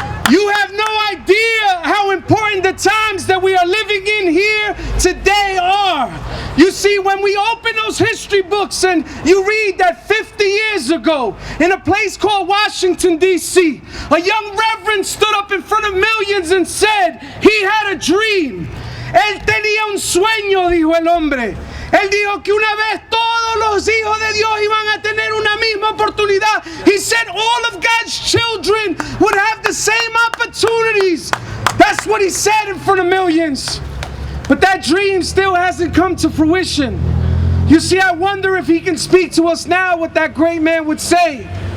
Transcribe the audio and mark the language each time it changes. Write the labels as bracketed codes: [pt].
[en] You have no idea how important the times that we are living in here today are. You see, when we open those history books and you read that 50 years ago, in a place called Washington, D.C., a young reverend stood up in front of millions and said he had a dream. [es] Él tenía un sueño, dijo el hombre. Él dijo que una vez todos los hijos de Dios iban a tener una misma oportunidad. [en] He said all of God's children would have the same opportunities. That's what he said in front of millions. But that dream still hasn't come to fruition. You see, I wonder if he can speak to us now what that great man would say.